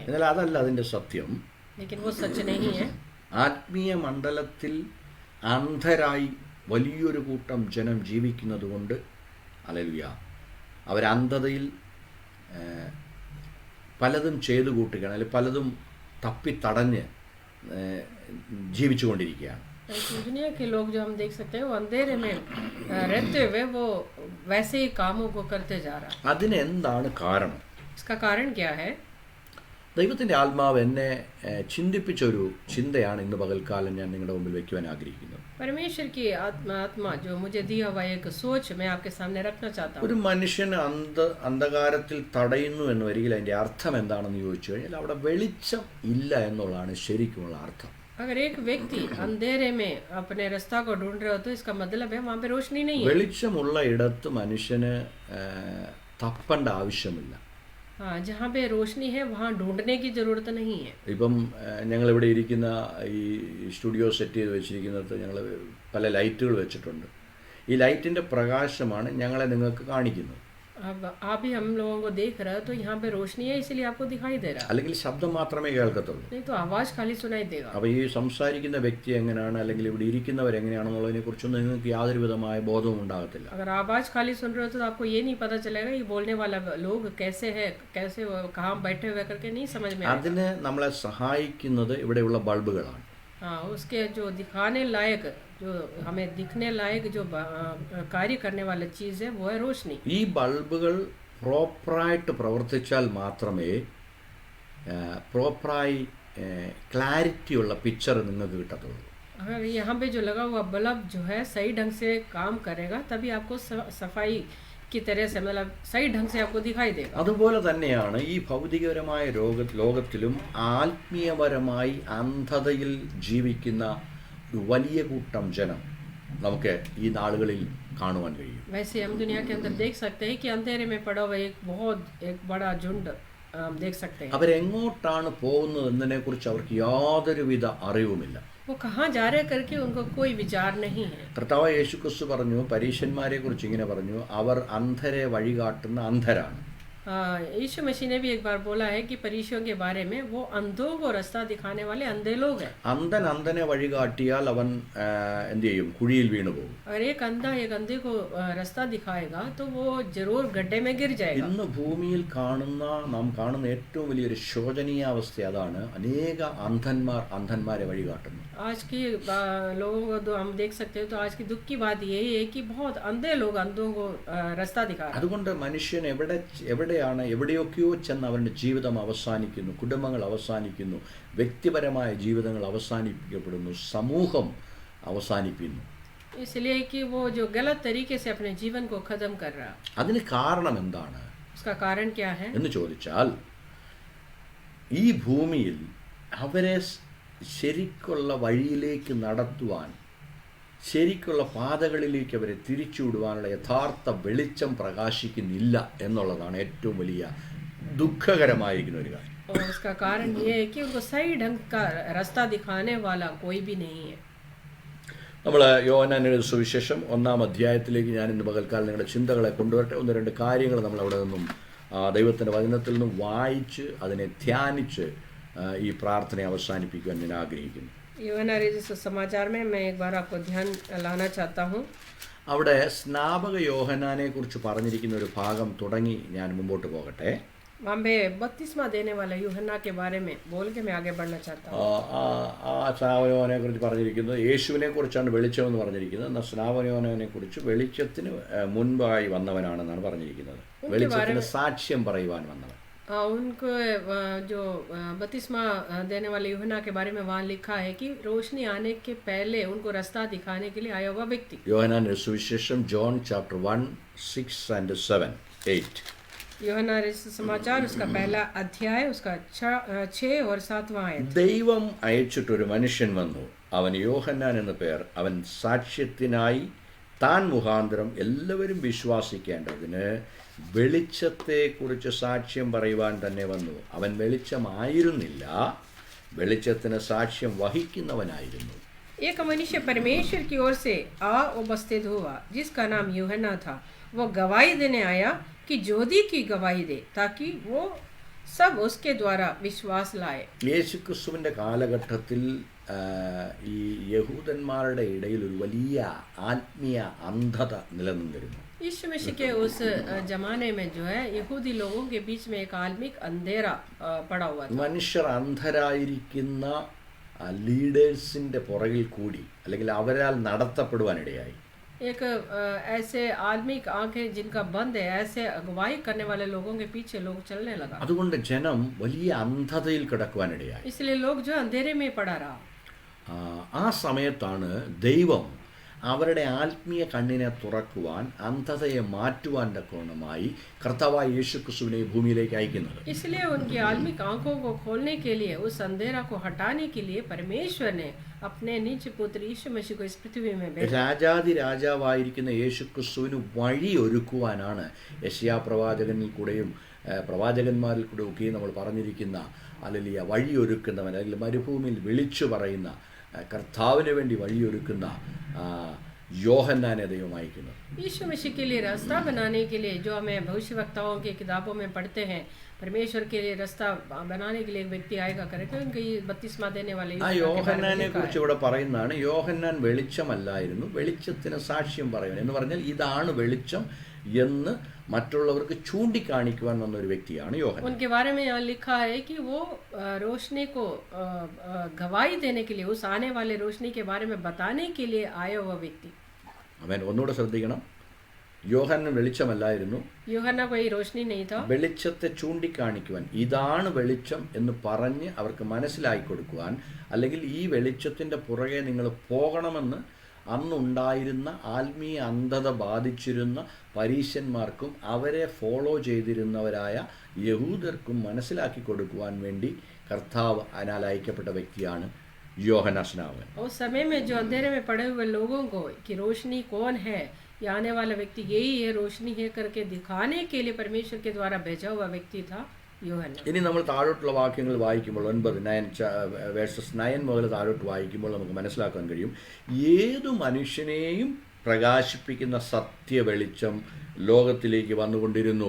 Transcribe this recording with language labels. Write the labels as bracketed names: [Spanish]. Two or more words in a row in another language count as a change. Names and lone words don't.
[Malayalam] എന്നാൽ അതല്ല അതിൻ്റെ സത്യം. [Hindi] लेकिन वो सच नहीं है. [Malayalam] ആത്മീയ മണ്ഡലത്തിൽ അന്ധരായി വലിയൊരു കൂട്ടം ജനം ജീവിക്കുന്നത് കൊണ്ട് ഹല്ലേലൂയ അവരന്ധതയിൽ പലതും ചെയ്തു കൂട്ടുകയാണ്, അല്ലെങ്കിൽ പലതും തപ്പിത്തടഞ്ഞ് ജീവിച്ചു കൊണ്ടിരിക്കുകയാണ്. [Hindi] दुनिया के लोग जो हम देख सकते हैं वो अंधेरे में रहते हुए वो वैसे ही कामों को करते जा रहा है. [Malayalam] അതിനെന്താണ് കാരണം? [Hindi] इसका कारण क्या है? [Malayalam] ദൈവത്തിൻ്റെ ആത്മാവ് എന്നെ ചിന്തിപ്പിച്ചൊരു ചിന്തയാണ് ഇന്ന് പകൽക്കാലം ഞാൻ നിങ്ങളുടെ മുമ്പിൽ വയ്ക്കുവാൻ ആഗ്രഹിക്കുന്നത്. [Hindi] परमेश्वर की आत्मा जो मुझे दिया हुआ एक सोच मैं आपके सामने रखना चाहता हूँ. [Malayalam] ഒരു മനുഷ്യൻ അന്ധകാരത്തിൽ തടയുന്നു എന്ന് വരികിൽ അതിൻ്റെ അർത്ഥം എന്താണെന്ന് ചോദിച്ചു കഴിഞ്ഞാൽ അവിടെ വെളിച്ചം ഇല്ല എന്നുള്ളതാണ് ശരിക്കുമുള്ള അർത്ഥം. [Hindi] अगर एक व्यक्ति अंधेरे में अपने रास्ता को ढूंढ रहे हो तो इसका मतलब है वहाँ पे रोशनी नहीं है. [Malayalam] വെളിച്ചമുള്ള ഇടത്ത് മനുഷ്യന് തപ്പേണ്ട ആവശ്യമില്ല. [Hindi] हाँ, जहाँ पे रोशनी है वहाँ ढूंढने की जरूरत नहीं है. [Malayalam] ഇപ്പം ഞങ്ങളിവിടെ ഇരിക്കുന്ന ഈ [English] studio set [Malayalam] ചെയ്ത് വെച്ചിരിക്കുന്നത് ഞങ്ങൾ പല ലൈറ്റുകൾ വെച്ചിട്ടുണ്ട്. ഈ ലൈറ്റിൻ്റെ പ്രകാശമാണ് ഞങ്ങളെ നിങ്ങൾക്ക് കാണിക്കുന്നത്. [Hindi] अब आप ही हम लोगों को देख रहे हो तो यहाँ पे रोशनी है, इसलिए आपको दिखाई दे रहा है, [Malayalam] അല്ലെങ്കിൽ ശബ്ദം മാത്രമേ കേൾക്കത്തുള്ളൂ. [Hindi] नहीं तो आवाज खाली सुनाई देगा. [Malayalam] അപ്പോൾ ഈ സംസാരിക്കുന്ന വ്യക്തി എങ്ങനെയാണ് അല്ലെങ്കിൽ ഇവിടെ ഇരിക്കുന്നവരെങ്ങനെയാണെന്നുള്ളതിനെ കുറിച്ചൊന്നും നിങ്ങൾക്ക് യാതൊരു വിധമായ ബോധവും ഉണ്ടാകത്തില്ല. [Hindi] अगर आवाज खाली सुन रहे हो तो आपको ये नहीं पता चलेगा ये बोलने वाला लोग कैसे है, कैसे कहाँ बैठे हुए करके नहीं समझ में आएगा. [Malayalam] അതിന് നമ്മളെ സഹായിക്കുന്നത് ഇവിടെയുള്ള ബൾബുകളാണ്. [Hindi] हाँ, उसके जो दिखाने लायक, जो हमें दिखने लायक जो कार्य करने वाला चीज़ है वो है रोशनी. [Malayalam] ഈ ബൾബുകൾ പ്രോപ്പറായിട്ട് പ്രവർത്തിച്ചാൽ മാത്രമേ പ്രോപ്പറായി ക്ലാരിറ്റിയുള്ള പിക്ചർ നിങ്ങൾക്ക് കിട്ടത്തുള്ളൂ. [Hindi] अगर यहाँ पे जो लगा हुआ बल्ब जो है सही ढंग से काम करेगा तभी आपको सफाई की तरह से, मतलब सही ढंग से आपको दिखाई देगा. [Malayalam] അതുപോലെ തന്നെയാണ് ഈ ഭൗതികപരമായ ലോകത്തിലും ആത്മീയപരമായി അന്ധതയിൽ ജീവിക്കുന്ന ഒരു വലിയ കൂട്ടം ജനം നമുക്ക് ഈ നാളുകളിൽ കാണുവാൻ കഴിയും. [Hindi] वैसे हम दुनिया के अंदर देख सकते हैं कि अंधेरे में पड़ा हुआ एक बड़ा झुंड हम देख सकते हैं. [Malayalam] അവരെങ്ങോട്ടാണ് പോകുന്നത് എന്നതിനെക്കുറിച്ച് അവർക്ക് യാതൊരുവിധ അറിവുമില്ല. [Hindi] वो कहाँ जा रहे करके उनको कोई विचार नहीं है. [Malayalam] കർത്താവായ യേശുക്രിസ്തു പറഞ്ഞു, പരീശന്മാരെ കുറിച്ച് ഇങ്ങനെ പറഞ്ഞു, അവർ അന്ധരെ വഴികാട്ടുന്ന അന്ധരാണ്. [Hindi] यीशु मसीह ने भी एक बार बोला है कि परीक्षों के बारे में वो अंधों को रास्ता दिखाने वाले अंधे लोग हैं. [Malayalam] അന്ധനെ വഴികാട്ടിയാൽ അവൻ എന്ത് ചെയ്യും? കുഴിയിൽ വീണു പോകും. [Hindi] अगर एक अंधा एक अंधे को रास्ता दिखाएगा तो वो जरूर गड्ढे में गिर जाएगा. [Malayalam] ഇന്ന് ഭൂമിയിൽ നാം കാണുന്ന ഏറ്റവും വലിയൊരു ശോചനീയാവസ്ഥ അതാണ്. അനേക അന്ധന്മാരെ വഴികാട്ടുന്നു. [Hindi] आज की लोगों को तो हम देख सकते हैं, तो आज की दुख की बात यही है कि बहुत अंधे लोग अंधों को रास्ता दिखा रहे हैं. [Malayalam] അതുകൊണ്ട് മനുഷ്യൻ എവിടെയൊക്കെയോ ചെന്ന് അവരുടെ ജീവിതം അവസാനിക്കുന്നു, കുടുംബങ്ങൾ അവസാനിക്കുന്നു, വ്യക്തിപരമായ ജീവിതങ്ങൾ അവസാനിപ്പിക്കപ്പെടുന്നു, സമൂഹം അവസാനിപ്പിക്കുന്നു. [Hindi] इसलिए कि वो जो गलत तरीके से अपने जीवन को खत्म कर रहा है. [Malayalam] അതിന് കാരണം എന്താണ്? [Hindi] उसका कारण क्या है [Malayalam] എന്ന് ചോദിച്ചാൽ ഈ ഭൂമിയിൽ അവരെ ശരിക്കുള്ള വഴിയിലേക്ക് നടത്തുവാൻ ശരിക്കുള്ള പാതകളിലേക്ക് അവരെ തിരിച്ചുവിടുവാനുള്ള യഥാർത്ഥ വെളിച്ചം പ്രകാശിക്കുന്നില്ല എന്നുള്ളതാണ് ഏറ്റവും വലിയ ദുഃഖകരമായിരിക്കുന്ന ഒരു കാര്യം. [Hindi] और उसका कारण ये है कि उनको सही ढंग का रास्ता दिखाने वाला कोई भी नहीं है. [Malayalam] നമ്മൾ യോഹന്നാന്റെ സുവിശേഷം 1-ാം അധ്യായത്തിലേക്ക് ഞാൻ ഇന്ന് പകൽക്കാലം നിങ്ങളുടെ ചിന്തകളെ കൊണ്ടുവരട്ടെ. 1-2 കാര്യങ്ങൾ നമ്മൾ അവിടെ നിന്നും ദൈവത്തിൻ്റെ വചനത്തിൽ നിന്നും വായിച്ച് അതിനെ ധ്യാനിച്ച് ഈ പ്രാർത്ഥനയെ അവസാനിപ്പിക്കുവാൻ ഞാൻ ആഗ്രഹിക്കുന്നു. [Hindi] यूहन्ना रचित समाचार में मैं एक बार आपको ध्यान लाना चाहता हूँ. [Malayalam] അവിടെ സ്നാപക യോഹന്നാനെ കുറിച്ച് പറഞ്ഞിരിക്കുന്ന ഒരു ഭാഗം തുടങ്ങി ഞാൻ മുമ്പോട്ട് പോകട്ടെ. [Hindi] वहाँ पे बपतिस्मा देने वाला यूहन्ना के बारे में बोल के मैं आगे बढ़ना चाहता हूँ. [Malayalam] ആ സ്നാപക യോഹന്നാനെ കുറിച്ച് പറഞ്ഞിരിക്കുന്നത് യേശുവിനെ കുറിച്ചാണ് വെളിച്ചം എന്ന് പറഞ്ഞിരിക്കുന്നത്. എന്നാൽ സ്നാപക യോഹന്നാനെ കുറിച്ച് വെളിച്ചത്തിന് മുൻപായി വന്നവനാണെന്നാണ് പറഞ്ഞിരിക്കുന്നത്. വെളിച്ചത്തിന് സാക്ഷ്യം പറയുവാൻ വന്നവൻ. [Hindi] उनको जो बपतिस्मा देने वाले यूहन्ना के बारे में वहाँ लिखा है कि रोशनी आने के पहले उनको रास्ता दिखाने के लिए आया हुआ व्यक्ति. [Malayalam] യോഹന്നാന്റെ സുവിശേഷം ജോൺ ചാപ്റ്റർ 1, 6 and 7, 8. [Hindi] यूहन्ना रचित समाचार उसका पहला अध्याय उसका 6 और 7वां आयत. [Malayalam] ദൈവം അയച്ചിട്ടൊരു മനുഷ്യൻ വന്നു, അവൻ യോഹന്നാൻ എന്ന പേർ. അവൻ സാക്ഷ്യത്തിനായി താൻ മുഖാന്തരം എല്ലാവരും വിശ്വാസിക്കേണ്ടതിന് വെളിച്ചത്തെക്കുറിച്ച് സാക്ഷ്യം പറയുവാൻ തന്നെ വന്നു. അവൻ വെളിച്ചമായിരുന്നില്ല, വെളിച്ചത്തിന് സാക്ഷ്യം വഹിക്കുന്നവനായിരുന്നു. [Hindi] एक मनुष्य परमेश्वर की ओर से आ उपस्थित हुआ जिसका नाम यूहन्ना था. वो गवाही देने आया कि ज्योति की गवाही दे ताकि वो सब उसके द्वारा विश्वास लाए. [Malayalam] യേശുക്രിസ്തുവിൻ്റെ കാലഘട്ടത്തിൽ ഈ യഹൂദന്മാരുടെ ഇടയിൽ ഒരു വലിയ ആത്മീയ അന്ധത നിലനിന്നിരുന്നു. [Hindi] यीशु मसीह के उस जमाने में जो है यहूदी लोगों के बीच में एक आत्मिक अंधेरा पड़ा हुआ था. [Malayalam] മനുഷ്യർ അന്ധരായിരിക്കുന്ന ലീഡേഴ്സിൻ്റെ പുറകിൽ കൂടി അല്ലെങ്കിൽ അവരാൽ നടത്തപ്പെടുവാനിടയായി. [Hindi] एक ऐसे आदमी की आंखें जिनका बंद है ऐसे अगुवाई करने वाले लोगों के पीछे लोग चलने लगा. [Malayalam] അതുകൊണ്ട് ജനം വലിയ അന്ധതയിൽ കിടക്കുവാനിടയായി. [Hindi] इसलिए लोग जो अंधेरे में पड़ा रहा. [Malayalam] ആ സമയത്താണ് ദൈവം അവരുടെ ആത്മീയ കണ്ണിനെ തുറക്കുവാൻ, അന്ധതയെ മാറ്റുവാൻ തക്കവണ്ണമായി കർത്താവായ യേശുക്രിസ്തുവിനെ ഭൂമിയിലേക്ക് അയക്കുന്നത്. [Hindi] इसलिए उनकी आत्मिक आंखों को खोलने के लिए, उस अंधेरा को हटाने के लिए परमेश्वर ने अपने निज पुत्र यीशु मसीह को इस पृथ्वी में भेजा. [Malayalam] രാജാതി രാജാവായിരിക്കുന്ന യേശുക്രിസ്തുവിന് വഴി ഒരുക്കുവാനാണ് യെശയ്യാ പ്രവാചകനിൽ കൂടെയും പ്രവാചകന്മാരിൽ കൂടെ ഒക്കെയും നമ്മൾ പറഞ്ഞിരിക്കുന്ന അല്ലെങ്കിൽ വഴിയൊരുക്കുന്നവൻ, അല്ലെങ്കിൽ മരുഭൂമിയിൽ വിളിച്ചു പറയുന്ന കർത്താവിന് വേണ്ടി വഴിയൊരുക്കുന്ന യോഹന്നാനെ ദൈവം അയക്കുന്നത്. [Hindi] यीशु मसीह के लिए रास्ता बनाने के लिए जो हमें भविष्यवक्ताओं की किताबों में पढ़ते हैं, परमेश्वर के लिए रास्ता बनाने के लिए एक व्यक्ति आएगा करेक्ट. उनके बपतिस्मा देने वाले [Malayalam] ആ യോഹന്നാനെ കുറിച്ച് ഇവിടെ പറയുന്നതാണ്. യോഹന്നാൻ വെളിച്ചമല്ലായിരുന്നു, വെളിച്ചത്തിന് സാക്ഷ്യം പറയുവാൻ എന്ന് പറഞ്ഞാൽ ഇതാണ് വെളിച്ചം എന്ന് മറ്റുള്ളവർക്ക് ചൂണ്ടിക്കാണിക്കുവാൻ വന്ന ഒരു വ്യക്തിയാണ് യോഹന്നാൻ. [Hindi] उनके बारे में यहाँ लिखा है कि वो रोशनी को गवाही देने के लिए, उस आने वाले रोशनी के बारे में बताने के लिए आया हुआ व्यक्ति. [Malayalam] അവൻ ഒന്നുകൂടെ ശ്രദ്ധിക്കണം. യോഹന്നാൻ വെളിച്ചമല്ലായിരുന്നു, [Hindi] यूहन्ना कोई रोशनी नहीं था. [Malayalam] വെളിച്ചത്തെ ചൂണ്ടിക്കാണിക്കുവാൻ, ഇതാണ് വെളിച്ചം എന്ന് പറഞ്ഞ് അവർക്ക് മനസ്സിലാക്കി കൊടുക്കുവാൻ, അല്ലെങ്കിൽ ഈ വെളിച്ചത്തിൻ്റെ പുറകെ നിങ്ങൾ പോകണമെന്ന് അന്നുണ്ടായിരുന്ന ആത്മീയ അന്ധത ബാധിച്ചിരുന്ന പരീശന്മാർക്കും അവരെ ഫോളോ ചെയ്തിരുന്നവരായ യഹൂദർക്കും മനസ്സിലാക്കി കൊടുക്കുവാൻ വേണ്ടി കർത്താവ് അതിനാൽ അയക്കപ്പെട്ട വ്യക്തിയാണ് യോഹന്നാൻ സ്നാപകൻ. [Hindi] उस समय में जो अंधेरे में पड़े हुए लोगों को कि रोशनी कौन है, ये आने वाला व्यक्ति यही है, रोशनी है करके दिखाने के लिए परमेश्वर के द्वारा भेजा हुआ व्यक्ति था യോഹന്നാൻ. [Malayalam] ഇനി നമ്മൾ താഴോട്ടുള്ള വാക്യങ്ങൾ വായിക്കുമ്പോൾ 9 മുതൽ താഴോട്ട് വായിക്കുമ്പോൾ നമുക്ക് മനസ്സിലാക്കാൻ കഴിയും, ഏതു മനുഷ്യനെയും പ്രകാശിപ്പിക്കുന്ന സത്യ വെളിച്ചം ലോകത്തിലേക്ക് വന്നുകൊണ്ടിരുന്നു.